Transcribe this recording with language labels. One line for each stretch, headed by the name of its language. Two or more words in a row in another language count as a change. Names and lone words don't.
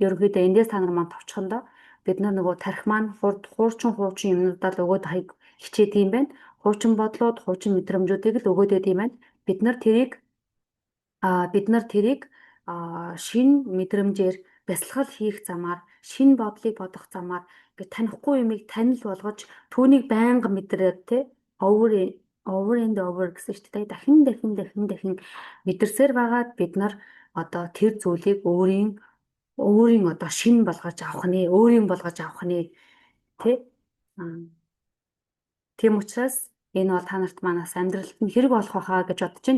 Mongolian: Ерөнхийдөө эндээс та нар маань товчхондоо бид нар нөгөө тарих маань хуучин юмнуудаа л өгөөд хичээд юм байна. Хуучин бодлоод, хуучин мэдрэмжүүдийг л өгөөд байд юм байна. Бид нар тэрийг шин мэдрэмжээр бясалгал хийх замаар шинэ бодлыг бодох замаар ингээд танихгүй юмыг танил болгож түүнийг байнга мэдрээд те
English: over and over
Mongolian: гэсэн чинь те дахин мэдэрсээр байгаад бид нар одоо тэр зүйлийг өөрийн одоо шинэ болгож авах нэ, өөрийн болгож авах нэ тий. Тийм учраас энэ бол та нарт манаас амьдралд нь хэрэг болох байхаа гэж бодож байна.